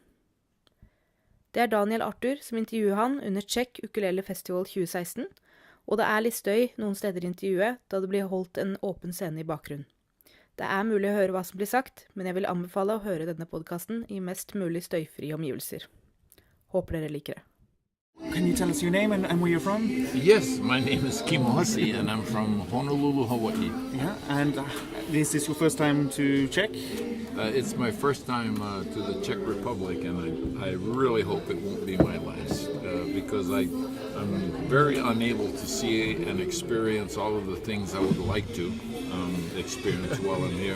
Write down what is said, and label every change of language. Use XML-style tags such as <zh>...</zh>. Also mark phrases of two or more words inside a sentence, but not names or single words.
<no>Det er Daniel Arthur som intervjuer han under Czech Ukulele Festival 2016, og det er litt støy noen steder i intervjuet, da det blir holdt en åpen scene i bakgrunnen. Det er mulig å høre hva som blir sagt, men jeg vil anbefale å høre denne podkasten i mest mulig støyfrie omgivelser. Håper dere liker det.</no> <en>Can you tell us your name and where you're from? Yes, my name is Kimo Hussey and I'm from Honolulu, Hawaii. Yeah, and is this your first time to Czech? It's my first time to the Czech Republic and I really hope it won't be my last because I'm very unable to see and experience all of the things I would like to experience while I'm here.</en>